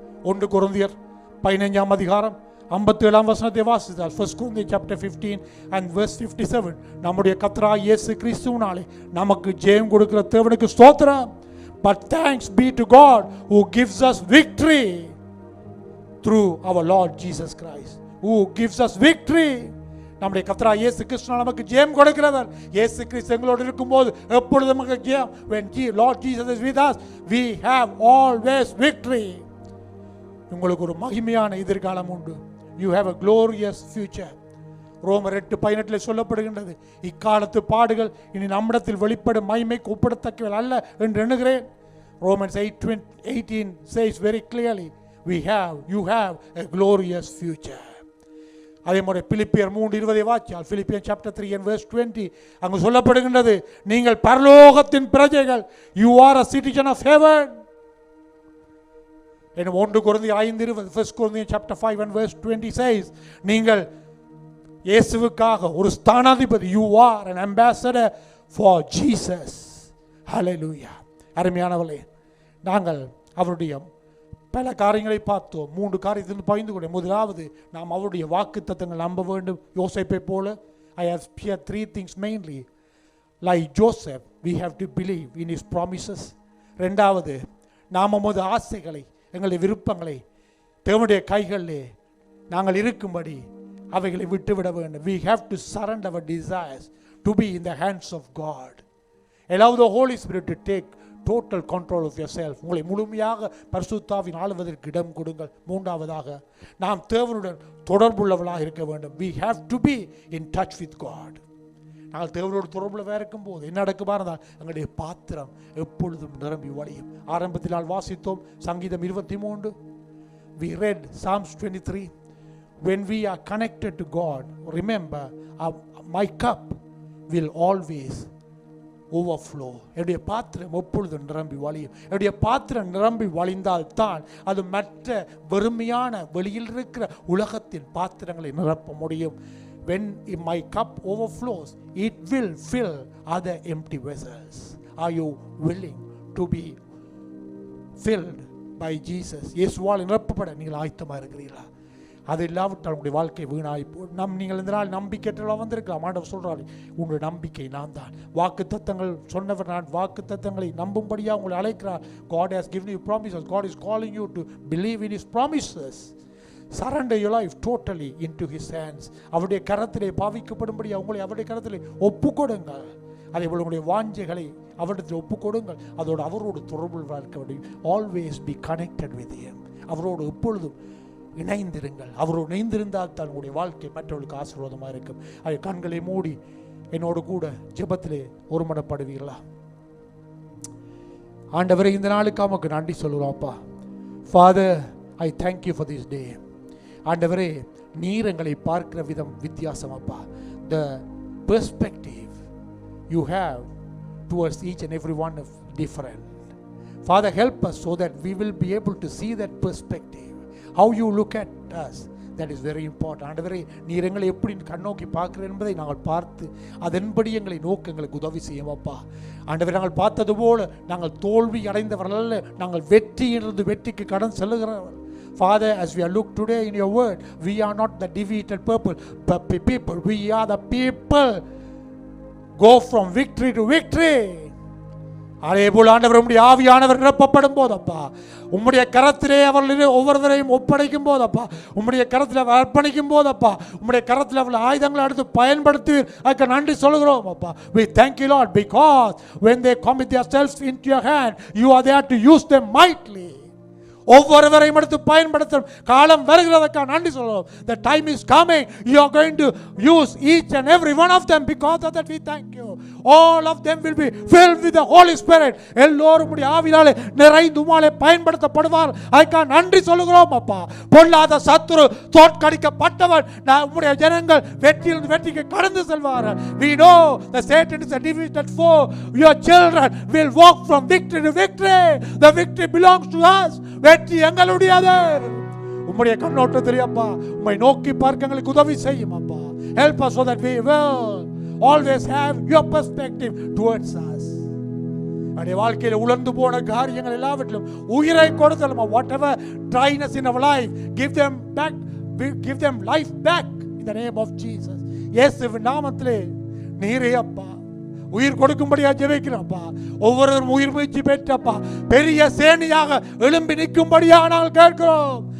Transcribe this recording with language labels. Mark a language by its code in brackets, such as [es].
[ta] 1 கொரிந்தியர் 15 அதிகாரம் 57 வசனத்தை வாசித்தால், [en] 1 Corinthians chapter 15 and verse 57, [ta] நம்முடைய கர்த்தராகிய இயேசு கிறிஸ்துவினாலே நமக்கு ஜெயம் கொடுக்கிற தேவனுக்கு ஸ்தோத்திரம். [en] But thanks be to God who gives us victory through our Lord Jesus Christ. Who gives us victory. [ta] நம்முடைய கர்த்தராகிய இயேசு கிறிஸ்து நமக்கு ஜெயம் கொடுக்கிறவர். இயேசு கிறிஸ்து எங்களோடு இருக்கும்போது எப்பொழுதும் நமக்கு ஜெயம். [en] When Lord Jesus is with us, we have always victory. [ta] உங்களுக்கு ஒரு மகிமையான எதிர்காலம் உண்டு. [en] You have a glorious future. [ta] ரோமர் 8:18 சொல்லப்படுகின்றது, இக்காலத்து பாடுகள் இனி நம்மிடத்தில் வெளிப்படும் மகிமைக்கு ஒப்பிடத்தக்கவை அல்ல என்று எண்ணுகிறேன். [en] Romans 8:18 says very clearly, you have a glorious future. [ta] அதே மாதிரி பிலிப்பியர் 3:20 வாசித்தால், [en] Philippians chapter 3 and verse 20, [ta] அங்கு சொல்லப்படுகின்றது, நீங்கள் பரலோகத்தின் பிரஜைகள். [en] You are a citizen of heaven. in 1 Corinthians 5:20, 1 Corinthians chapter 5 and verse 20 says, [ta] நீங்கள் இயேசுவுக்காக ஒரு ஸ்தானாதிபதி. [en] You are an ambassador for Jesus. Hallelujah. [ta] அருமையானவர்களே, நாங்கள் அவருடைய பல காரியங்களை பார்த்தோம். 3 காரியத்தில் பகிர்ந்து கொண்டேன். முதலாவது, நாம் அவருடைய வாக்குத்தத்தங்கள் நம்ப வேண்டும். யோசேப்பை போல [en] I have shared 3 things mainly. Like Joseph, we have to believe in his promises. [ta] இரண்டாவது, நாம் நமது ஆசைகளை, எங்களுடைய விருப்பங்களை தேவனுடைய கைகளிலே நாங்கள் இருக்கும்படி அவைகளை விட்டுவிட வேண்டும். [en] We have to surrender our desires to be in the hands of God. Allow the Holy Spirit to take total control of yourself. [ta] உங்களை முழுமையாக பரிசுத்தாவின் ஆளுவதற்கு இடம் கொடுங்கள். மூன்றாவதாக, நாம் தேவனுடன் தொடர்புள்ளவர்களாக இருக்க வேண்டும். [en] We have to be in touch with God. [ta] நாங்கள் தேவனோடு தொடர்புள்ளவராக இருக்கும்போது என்ன நடக்குமா இருந்தால் எங்களுடைய பாத்திரம் எப்பொழுதும் நிரம்பி வழியும். ஆரம்பத்தில் நான் வாசித்தோம் சங்கீதம் 23. [en] We read Psalms 23. When we are connected to God, remember, my cup will always overflow. [ta] என்னுடைய பாத்திரம் எப்பொழுதும் நிரம்பி வழியும். என்னுடைய பாத்திரம் நிரம்பி வழிந்தால் தான் அது மற்ற வெறுமையான வெளியில் இருக்கிற உலகத்தின் பாத்திரங்களை நிரப்ப முடியும். [en] When my cup overflows, it will fill other empty vessels. Are you willing to be filled by Jesus? [ta] இயேசுவால் நிரப்பப்பட நீங்கள் ஆயத்தமாக இருக்கிறீர்களா? அது இல்லாவிட்டால் உங்களுடைய வாழ்க்கை வீணாய் நீங்கள் இந்த நாள் நம்பிக்கையற்றவர்களாக வந்திருக்கலாம். ஆண்டவர் சொல்கிறார், உங்களுடைய நம்பிக்கை நான் தான். வாக்கு தத்தங்கள் சொன்னவர் நான். வாக்கு தத்தங்களை நம்பும்படியாக உங்களை அழைக்கிறார். [en] God has given you promises. God is calling you to believe in His promises. Surrender your life totally into His hands. [ta] அவருடைய கரத்திலே பாவிக்கப்படும்படி உங்களை அவருடைய கரத்திலே ஒப்புக்கொடுங்கள். அதே போல் உங்களுடைய வாஞ்சைகளை அவரிடத்தில் ஒப்புக்கொடுங்கள். அதோடு அவரோடு தொடர்பு இருக்க வேண்டும். [en] Always be connected with Him. [ta] அவரோடு எப்பொழுதும் இணைந்திருங்கள். அவரோடு இணைந்திருந்தால் தான் உங்களுடைய வாழ்க்கை மற்றவர்களுக்கு ஆசீர்வாதமாக இருக்கும். அதை கண்களை மூடி என்னோடு கூட ஜெபத்திலே ஒருமனப்படுவீர்களா? ஆண்டவரே, இந்த நாளுக்கு நமக்கு நன்றி சொல்லுறோம்ப்பா. [en] Father, I thank you for this day. [ta] ஆண்டவரே, நீர் எங்களை பார்க்கிற விதம் வித்தியாசமாப்பா. [en] The perspective you have towards each and every one is different. Father, help us so that we will be able to see that perspective. How you look at us, that is very important. [ta] ஆண்டவரே, நீர் எங்களை எப்படி கண்ணோக்கி பார்க்கிறீர் என்பதை நாங்கள் பார்த்து அதன்படி எங்களை நோக்க எங்களுக்கு உதவி செய்யவாப்பா. ஆண்டவரே, நாங்கள் பார்த்தது போல நாங்கள் தோல்வி அடைந்தவர்கள் அல்ல, நாங்கள் வெற்றியிலிருந்து வெற்றிக்கு கடன் செல்லுகிறவர்கள். [en] Father, as we are looked today in your word, we are not the defeated people. We are the people go from victory to victory. [ta] அதே போல் ஆண்டவர் உம்முடைய ஆவியானவர் நிரப்பப்படும் போதப்பா, உம்முடைய கரத்திலே அவர்கள் ஒவ்வொருவரையும் ஒப்படைக்கும் போதப்பா, உம்முடைய கரத்தில் அவர் அர்ப்பணிக்கும் போதப்பா, உம்முடைய கரத்தில் அவர்கள் ஆயுதங்களை எடுத்து பயன்படுத்துவீர். அதுக்கு நன்றி சொல்கிறோம் அப்பா. [en] We thank you, Lord, because when they commit themselves into your hand, you are there to use them mightily. [ta] ஒவ்வொருவரையும் எடுத்து பயன்படுத்தும் காலம் வருகிறதற்காக நன்றி சொல்கிறோம். [en] The time is coming. You are going to use each and every one of them. Because of that we thank you. All of them will be filled with the Holy Spirit. [ta] எல்லோரும் உம்முடைய ஆவியாலே நிறைந்து உம்மாலே பயன்படுத்தப்படுவார். அதுக்காக நன்றி சொல்கிறோம் அப்பா. பொல்லாத சத்துரு தோற்கடிக்கப்பட்டவன். உம்முடைய ஜனங்கள் வெற்றியிலிருந்து வெற்றிக்கு கடந்து செல்வார்கள். [en] We know the Satan is a defeated foe. Your children will walk from victory to victory. The victory belongs to us. [ta] வெற்றி எங்களுடையது. உம்முடைய கண்ணோட்டத்தில் அப்பா உம்மை நோக்கி பார்க்க எங்களுக்கு உதவி செய்யும் அப்பா. [en] Help us so that we will always have your perspective towards us. [ta] நம்முடைய வாழ்க்கையில் உலர்ந்து போன காரியங்கள் எல்லாவற்றிலும் உயிரை கொடுத்தலும், [en] whatever dryness in our life, give them life back in the name of Jesus. [ta] இயேசுவின் நாமத்திலே நீரே அப்பா உயிர் கொடுக்கும்படியா ஜெபிக்கிறப்பா. ஒவ்வொருவரும் உயிர் முயற்சி பெற்றப்பா பெரிய சேனையாக எழும்பி நிற்கும்படியா நாங்கள் கேட்கிறோம்.